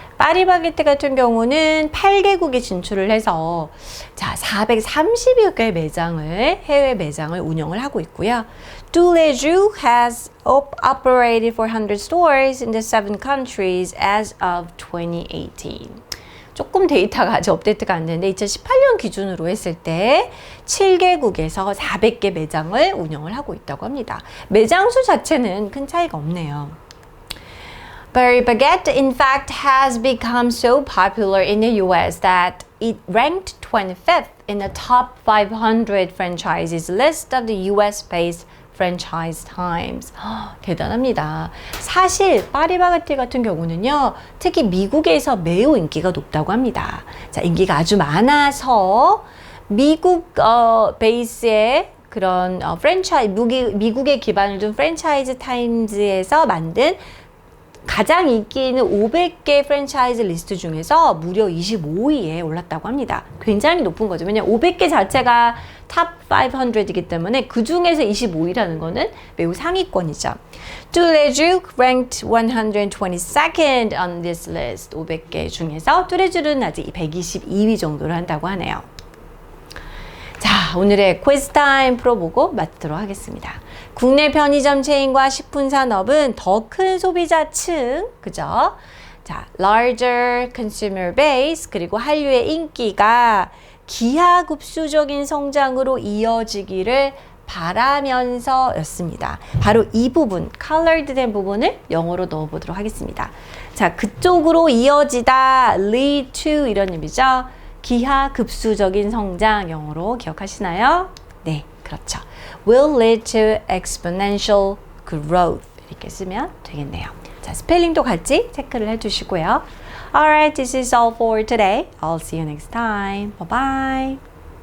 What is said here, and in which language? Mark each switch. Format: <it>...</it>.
<ko>파리바게트 같은 경우는 8개국에 진출을 해서 자, 430여 개의 매장을 해외 매장을 운영을 하고 있고요.</ko> <en>Douleju has operated 400 stores in the 7 countries as of 2018.</en> <ko>조금 데이터가 아직 업데이트가 안 되는데 2018년 기준으로 했을 때 7개국에서 400개 매장을 운영을 하고 있다고 합니다. 매장 수 자체는 큰 차이가 없네요.</ko> <en>Paris Baguette, in fact, has become so popular in the US that it ranked 25th in the top 500 franchises list of the US-based Franchise Times.</en> <ko>대단합니다. 사실 파리바게뜨 같은 경우는요, 특히 미국에서 매우 인기가 높다고 합니다. 자, 인기가 아주 많아서 미국 베이스의 그런 미국에 기반을 둔 프랜차이즈 타임즈에서 만든 가장 인기 있는 500개 프랜차이즈 리스트 중에서 무려 25위에 올랐다고 합니다. 굉장히 높은 거죠. 왜냐하면 500개 자체가 탑 500이기 때문에 그 중에서 25위라는 거는 매우 상위권이죠.</ko> <en>Douleju ranked 122nd on this list.</en> <ko>500개 중에서 뚜레쥬는 아직 122위 정도를 한다고 하네요. 자, 오늘의 quiz 타임 풀어보고 마치도록 하겠습니다. 국내 편의점 체인과 식품 산업은 더 큰 소비자층, 그죠? 자,</ko> <en>larger consumer base,</en> <ko>그리고 한류의 인기가 기하급수적인 성장으로 이어지기를 바라면서 였습니다. 바로 이 부분, colored 된 부분을 영어로 넣어보도록 하겠습니다. 자, 그쪽으로 이어지다, lead to 이런 의미죠. 기하급수적인 성장, 영어로 기억하시나요? 네, 그렇죠.</ko> <en>will lead to exponential growth</en> <ko>이렇게 쓰면 되겠네요. 자, 스펠링도 같이 체크를 해주시고요.</ko> <en>Alright, this is all for today. I'll see you next time. Bye bye.</en>